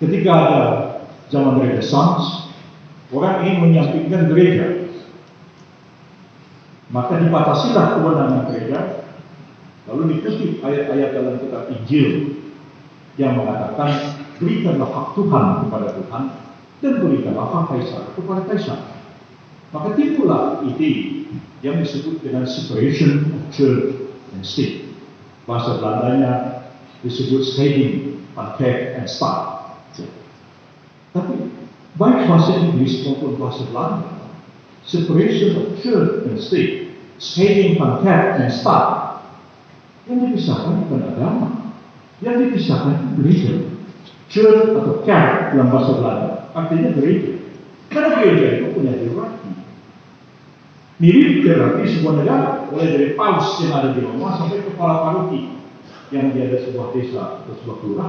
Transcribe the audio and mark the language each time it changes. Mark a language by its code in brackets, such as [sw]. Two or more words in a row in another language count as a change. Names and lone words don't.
[id] Ketika ada zaman Renaissance, orang ingin menyampingkan gereja, maka dibatasilah kewenangan gereja, lalu dikutip ayat-ayat dalam kitab Injil yang mengatakan berikanlah hak Tuhan kepada Tuhan dan berikanlah hak Kaisar kepada Kaisar. Maka timbullah ide yang disebut dengan [en] separation of church and state. [id] Bahasa Belandanya disebut [nl] scheiding van kerk en staat. [id] Tapi baik bahasa Inggris maupun bahasa Belanda, [en] separation of church and state, [nl] scheiding van kerk en staat, [id] yang dipisahkan bukan agama, yang dipisahkan gereja. Church atau kerk dalam bahasa Belanda artinya gereja. Karena gereja itu punya hierarki. Mirip hierarki sebuah negara, mulai dari paus yang ada di Roma sampai kepala paroki yang ada di sebuah desa atau sebuah kelurahan.